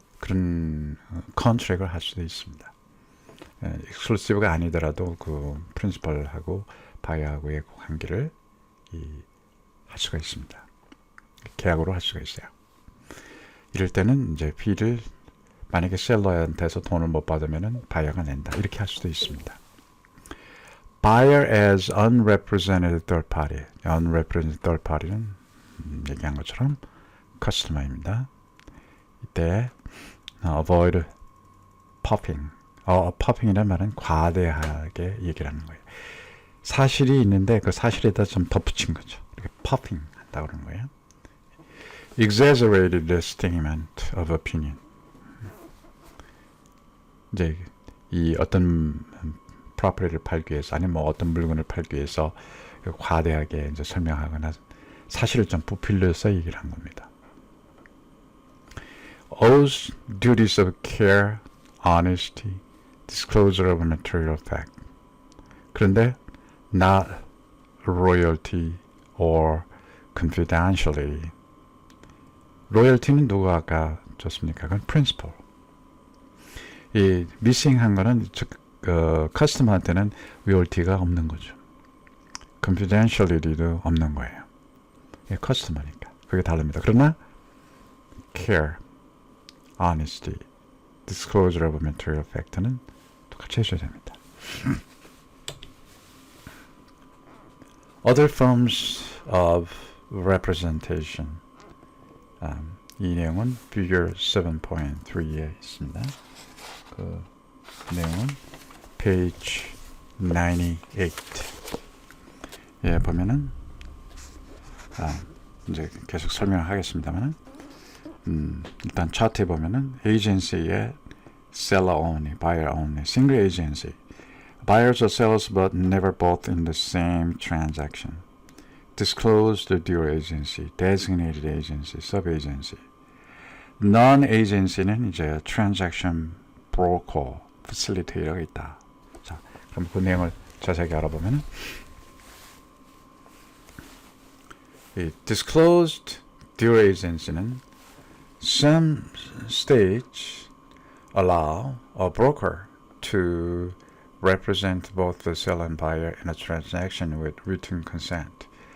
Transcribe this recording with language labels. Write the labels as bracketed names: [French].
[Korean] 그런 컨트랙을 할 수도 있습니다. 익스클루시브가 아니더라도 그 프린시펄하고 바이어하고의 관계를 할 수가 있습니다. 계약으로 할 수가 있어요. 이럴 때는 이제 피를 만약에 셀러한테서 돈을 못 받으면은 바이어가 낸다. 이렇게 할 수도 있습니다. [English] buyer as unrepresented third party. [Korean] unrepresented third party는 얘기한 것처럼 customer입니다. 이때 [English] avoid popping. [Korean] popping이란 말은 과대하게 얘기를 하는 거예요. 사실이 있는데 그 사실에다 좀 덧붙인 거죠. 이렇게 popping 한다고 그러는 거예요. [English] exaggerated statement of opinion. [Korean] 이제 이 어떤 프로퍼티를 팔기 위해서 아니면 뭐 어떤 물건을 팔기 위해서 과대하게 이제 설명하거나 사실을 좀 부풀려서 얘기를 한 겁니다. [English] owes duties of care, honesty, disclosure of material fact. [Korean] 그런데 [English] not royalty or confidentiality. [Korean] 로열티는 누가 아까 줬습니까? 그건 principle. 이 missing한 거는 커스터머한테는 로열티가 없는 거죠. confidentiality도 없는 거예요. 예, 커스터머니까. 그게 다릅니다. 그러나 care, honesty, disclosure of material fact는 똑같이 해줘야 됩니다. [English] Other forms of representation. [Korean] 이 내용은 figure 7.3에 있습니다. 그 내용은 page 98. 예, 보면은 이제 계속 설명을 하겠습니다만은 일단 차트에 보면은 [English] agency의 seller only, buyer only, single agency, buyers or sellers but never both in the same transaction, disclosed dual agency, designated agency, sub-agency. [Korean] non-agency는 이제 transaction broker, facilitator가 있다. 자, 그럼 그 내용을 자세하게 알아보면 이 [English] disclosed dual agency는 some states allow a broker to represent both the seller and buyer in a transaction with written consent.